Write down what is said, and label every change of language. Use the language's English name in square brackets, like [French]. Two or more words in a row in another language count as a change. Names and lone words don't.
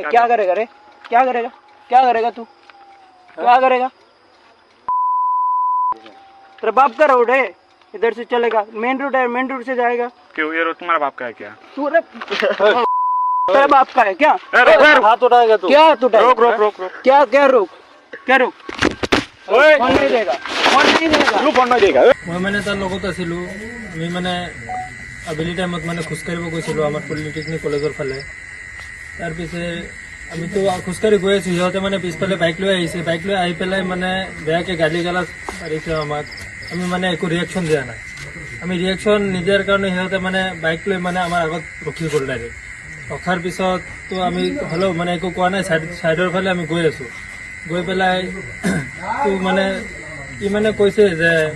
[Hindi] क्या करेगा रे क्या करेगा क्या करेगा तू क्या करेगा तेरा बाप का रोड है इधर से चलेगा [English] main road [Hindi] है [English] main road [Hindi] से जाएगा क्यों ये रोड तुम्हारा बाप का है क्या तू रे तेरा बाप का है क्या हाथ उठाएगा तू क्या तू रोक रोक रोक रोक क्या क्या रोक क्या रोक फोन नहीं देगा फोन नहीं देगा क्यों फोन नहीं देगा [Assamese] মই মানে তাৰ লগত আছিলোঁ আমি মানে আবেলি টাইমত মানে খোজকাঢ়িব গৈছিলোঁ আমাৰ পলিটেকনিক কলেজৰ ফালে তাৰপিছে আমিতো খোজকাঢ়ি গৈ আছোঁ সিহঁতে মানে পিছফালে বাইক লৈ আহিছে বাইক লৈ আহি পেলাই মানে বেয়াকৈ গালি গালাজ পাৰিছে আমাক আমি মানে একো ৰিয়েকশ্যন দিয়া নাই আমি ৰিয়েকশ্যন নিদিয়াৰ কাৰণে সিহঁতে মানে বাইক লৈ মানে আমাৰ আগত ৰখি গ'ল ডাইৰেক্ট ৰখাৰ পিছততো আমি হ'লেও মানে একো কোৱা নাই ছাইডৰ ফালে আমি গৈ আছোঁ গৈ পেলাই তো মানে ই মানে কৈছে যে